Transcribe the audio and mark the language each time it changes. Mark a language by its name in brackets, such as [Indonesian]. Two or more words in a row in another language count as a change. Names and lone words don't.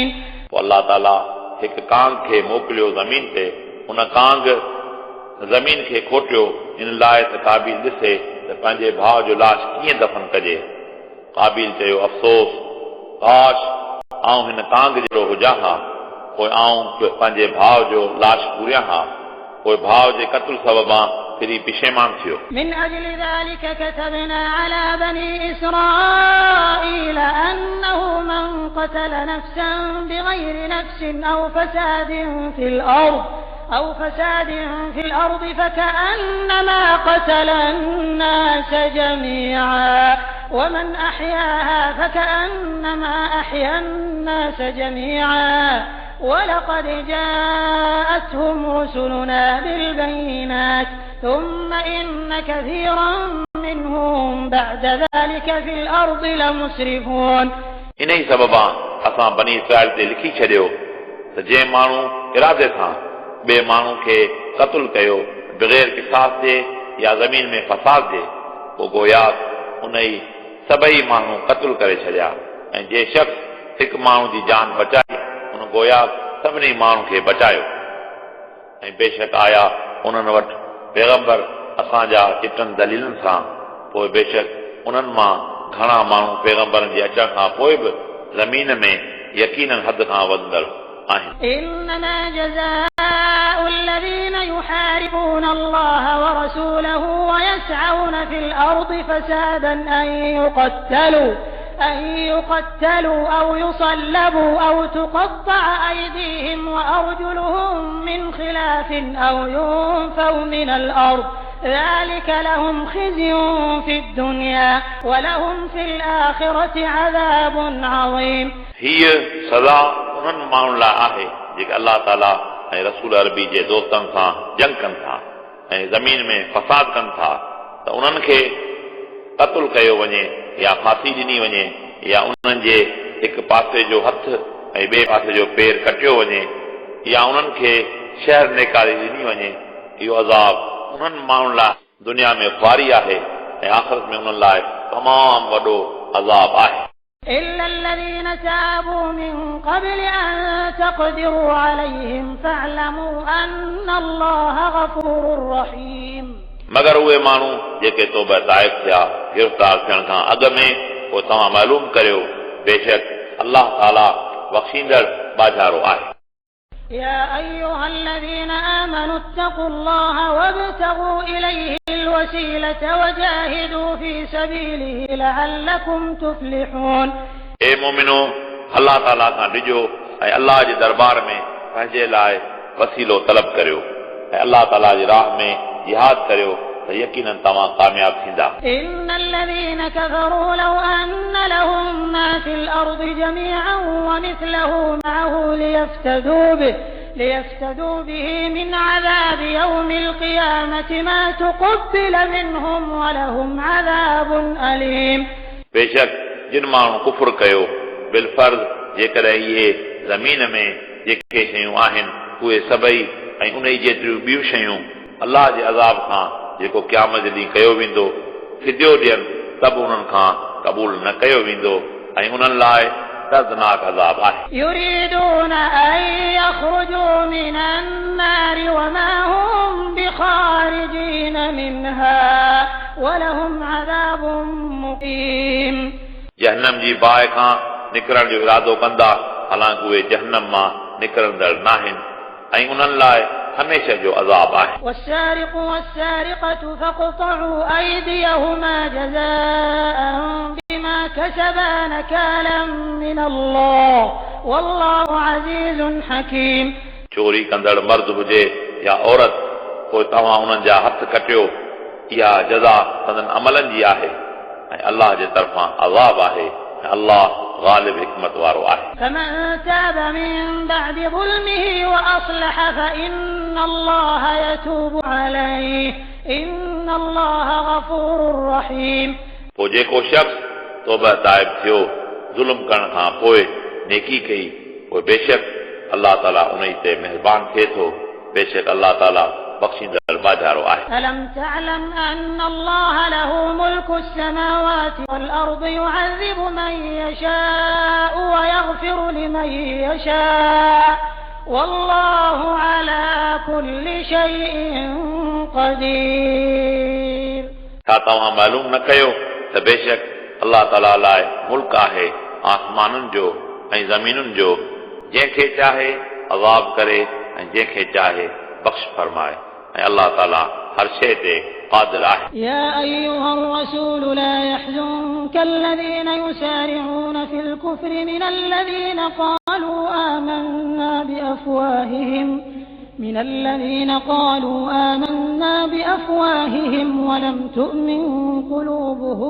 [Sindhi] अल्लाह ताला हिकु कांग खे मोकिलियो ज़मीन ते उन कांग ज़मीन खे खोटियो इन लाइ त काबिल ॾिसे त पंहिंजे भाउ जो लाश कीअं दफ़न कजे। काबिल चयो अफ़सोस काश आऊं हिन कांग जहिड़ो हुजां हा पोइ आऊं पंहिंजे भाउ जो लाश पूरियां हा पोइ भाउ जे क़त्ल सबबां फिरी पिशेमान थियो। [Arabic] من أجل ذلك كتبنا على بني إسرائيل أنه من قتل نفسا بغير نفس أو فساد في الأرض فكأنما قتل الناس جميعا ومن أحياها فكأنما أحيا الناس جميعا ولقد جاءتهم رسلنا بالبينات ثم إن كثيرا منهم بعد ذلك في الأرض لمسرفون [Sindhi] इन ई सबबा असां बनी इसराइल ते लिखी छॾियो त जंहिं माण्हू इरादे सां ॿिए माण्हू खे क़त्ल कयो बग़ैर क़िसास जे या ज़मीन में फसाद जे पोइ गोया उन ई सभई माण्हू क़त्ल करे छॾिया ऐं जे शख़्स हिकु माण्हू जी जान बचाई उन गोया सभिनी माण्हू खे बचायो ऐं बेशक आया उन्हनि वटि पैगंबर असांजा चिटनि दलीलनि सां पोइ बेशक उन्हनि मां घणा माण्हू पैगंबरनि जे अचण खां पोइ बि ज़मीन में यकीनन हद खां वधंदड़ आहिनि. [Arabic] إنما جزاء الذين يحاربون الله ورسوله ويسعون في الأرض فسادا أن يقتلوا أو يصلبوا أو تقطع أيديهم وأرجلهم من خلاف أو ينفوا من الأرض ذلك لهم خزي في الدنيا ولهم في الآخرة عذاب عظيم. [Sindhi] हीअ सज़ा उन्हनि माण्हुनि लाइ आहे जेके अलाह ताला ऐं रसूल अरबी जे दोस्तनि सां जंग कनि था ऐं ज़मीन में फसाद कनि था त उन्हनि खे क़त्ल कयो वञे या फांसी ॾिनी वञे या उन्हनि जे हिकु पासे जो हथ ऐं ॿिए पासे जो पेर कटियो वञे या उन्हनि खे शहर निकारे ॾिनी वञे. इहो अज़ाब उन्हनि माण्हुनि लाइ दुनिया में ख़्वारी आहे ऐं आख़िरत में उन्हनि लाइ तमामु वॾो अज़ाब आहे. [Arabic] إلا الذين تابوا من قبل أن تقدروا عليهم فاعلموا أن الله غفور رحيم. [Sindhi] मगर उहे माण्हू जेके तौबा ताइब थिया गिरफ़्तार थियण खां अॻु में पोइ तव्हां मालूम करियो बेशक अल्लाह ताला बख़्शींदड़ बाज़ारो आहे. [Arabic] يا أيها الذين آمنوا اتقوا الله وابتغوا إليه الوسيلة وجاهدوا في سبيله لعلكم تفلحون. [Sindhi] ए मोमिनो अल्लाह ताला खां ॾिजो ऐं अल्लाह जे दरबार में पंहिंजे लाइ वसीलो तलब करियो ऐं अल्लाह ताला जी राह में जिहाद करियो त यकीनन तव्हां कामयाब थींदा. [Arabic] إن الذين كفروا لو أن لهم ما في الأرض جميعا ومثله معه ليفتدوا به من عذاب يوم القيامة ما تقبل منهم ولهم عذاب أليم. [Sindhi] बेशक जिन माण्हू कुफर कयो बिलफर्ज़ जेकॾहिं इहे ज़मीन में जेके शयूं आहिनि उहे सभई ऐं उन जेतिरियूं ॿियूं शयूं अलाह जे अज़ाब खां जेको क़यामत जे ॾींहुं कयो वेंदो फिदियो ॾियनि त बि उन्हनि खां क़बूल न कयो वेंदो ऐं उन्हनि लाइ दर्दनाक अज़ाब आहे. [Arabic] يريدون أن يخرجوا من النار وما هم بخارجين منها ولهم عذاب مقيم. [Sindhi] जहन्नम जी बाहि खां निकिरण जो इरादो कंदा हालांकि उहे जहन्नम मां निकिरंदड़ नाहिनि ऐं उन्हनि लाइ हमेशह जो अज़ाब आहे. [Arabic] والسارق والسارقة فاقطعوا أيديهما جزاء بما كسبا نكالا من الله والله عزيز حكيم. [Sindhi] चोरी कंदड़ मर्द हुजे या औरत पोइ तव्हां उन्हनि जा हथ कटियो इहा जज़ा संदन अमलनि जी आहे ऐं अलाह जे तरफ़ां अज़ाब आहे ऐं अलाह غالب حکمت वारो आहे. [Arabic] فمن تاب من بعد ظلمه وأصلح فإن الله يتوب عليه إن الله غفور رحيم. [Sindhi] पोइ जेको शख़्स तौबा ताइब थियो ज़ुल्म करण खां पोइ नेकी कई पोइ बेशक अलाह ताला उन ते महिरबान थिए थो बेशक अलाह ताला बख़्शींदड़ बाज़ारो आहे. [Arabic] ألم تعلم أن الله له ملك السماوات والأرض يعذب من يشاء ويغفر لمن يشاء والله على كل شيء قدير. [Sindhi] छा तव्हां मालूम न कयो त बेशक अलाह ताला लाइ मुल्क आहे आसमाननि जो ऐं ज़मीनुनि जो जंहिंखे चाहे अज़ाब करे ऐं जंहिंखे चाहे बख़्श फरमाए ऐं अलाह ताला हर शइ ते क़ादिर आहे. [Arabic] يا أيها الرسول لا يحزنك الذين يسارعون في الكفر من الذين قالوا آمنا بأفواههم ولم تؤمن قلوبهم